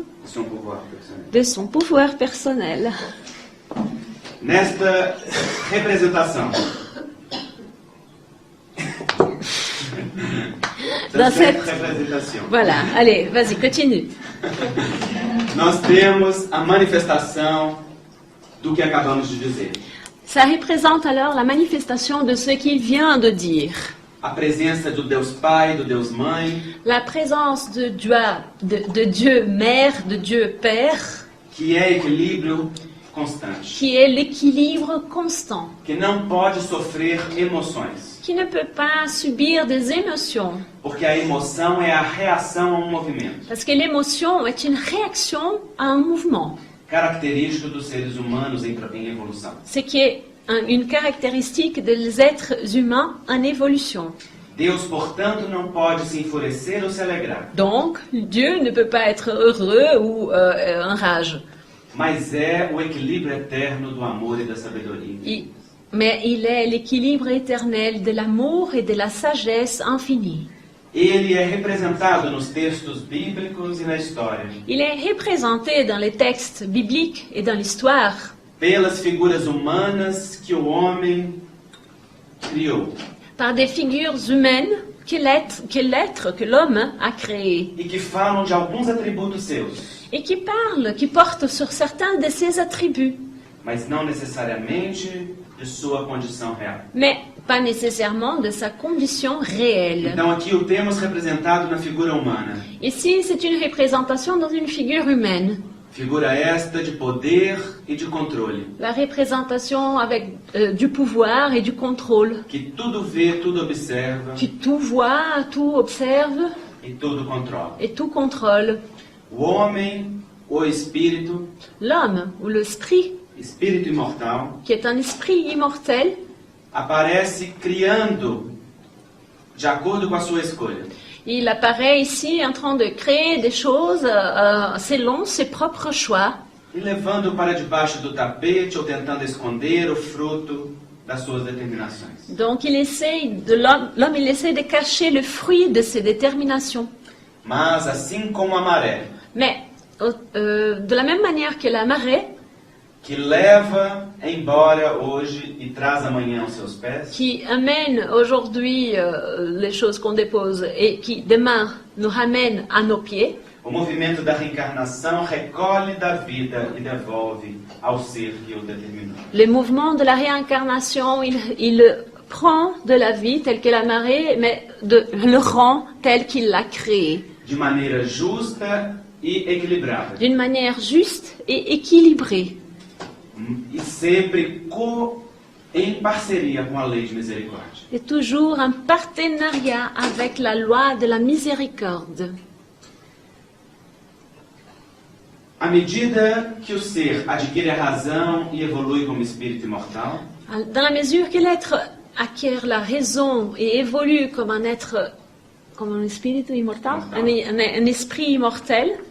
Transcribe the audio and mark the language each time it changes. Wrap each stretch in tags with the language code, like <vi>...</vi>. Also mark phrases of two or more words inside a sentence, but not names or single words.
<fr>Seu pouvoir personnel. de son pouvoir personnel.</fr> <pt>Nesta representação,</pt> <fr>Dans cette-</fr> <pt>representação,</pt> <fr>Voilà, allez, vas-y, continue.</fr> <pt>nós temos a manifestação do que acabamos de dizer.</pt> <fr>Ça représente alors la manifestation de ce qu'il vient de dire.</fr> <pt>A presença do Deus Pai, do Deus Mãe,</pt> <fr>La présence de Dieu Mère, de Dieu Père,</fr> <pt>que é equilíbrio constante,</pt> <fr>qui est l'équilibre constant,</fr> <pt>que não pode sofrer emoções,</pt> <fr>qui ne peut pas subir des émotions,</fr> <pt>porque a emoção é a reação a um movimento,</pt> <fr>parce que l'émotion est une réaction à un mouvement,</fr> <pt>característico dos seres humanos em evolução.</pt> <fr>ce qui est une caractéristique des êtres humains en évolution.</fr> <pt>Deus, portanto, não pode se enfurecer ou se alegrar,</pt> <fr>Donc, Dieu ne peut pas être heureux ou en rage,</fr> <pt>mas é o equilíbrio eterno do amor e da sabedoria.</pt> <fr>mais il est l'équilibre éternel de l'amour et de la sagesse infinie.</fr> <pt>Ele é representado nos textos bíblicos e na história</pt> <fr>Il est représenté dans les textes bibliques et dans l'histoire</fr> <pt>pelas figuras humanas que o homem criou,</pt> <fr>par des figures humaines que l'homme a créées</fr> <pt>e que falam de alguns atributos seus,</pt> <fr>et qui portent sur certains de ses attributs,</fr> <pt>mas não necessariamente de sua condição real.</pt> <fr>mais pas nécessairement de sa condition réelle.</fr> <pt>Então aqui o temos representado na figura humana.</pt> <fr>Ici, c'est une représentation dans une figure humaine.</fr> <pt>Figura esta de poder e de controle,</pt> <fr>La représentation avec du pouvoir et du contrôle,</fr> <pt>que tudo vê, tudo observa</pt> <fr>qui tout voit, tout observe</fr> <pt>e tudo controla.</pt> <fr>et tout contrôle.</fr> <pt>O homem, o espírito,</pt> <fr>L'homme, ou l'esprit,</fr> <pt>espírito imortal,</pt> <fr>qui est un esprit immortel,</fr> <pt>aparece criando de acordo com a sua escolha.</pt> <fr>il apparaît ici en train de créer des choses selon ses propres choix,</fr> <pt>E levando para debaixo do tapete ou tentando esconder o fruto das suas determinações.</pt> <fr>Donc l'homme il essaie de cacher le fruit de ses déterminations.</fr> <pt>Mas assim como a maré,</pt> <fr>Mais de la même manière que la marée,</fr> <pt>que leva embora hoje e traz amanhã aos seus pés,</pt> <fr>qui amène aujourd'hui les choses qu'on dépose et qui demain nous ramène à nos pieds,</fr> <pt>o movimento da reencarnação recolhe da vida e devolve ao ser que o determinou.</pt> <fr>le mouvement de la réincarnation, il prend de la vie telle que la marée, mais le rend tel qu'il l'a créé,</fr> <pt>De maneira justa e equilibrada.</pt> <fr>d'une manière juste et équilibrée,</fr> <pt>E sempre em parceria com a lei de misericórdia.</pt> <fr>et toujours en partenariat avec la loi de la miséricorde.</fr> <pt>À medida que o ser adquire a razão e evolui como espírito imortal,</pt> <fr>Dans la mesure que l'être acquiert la raison et évolue comme un être, comme un esprit immortal, un esprit immortel,</fr>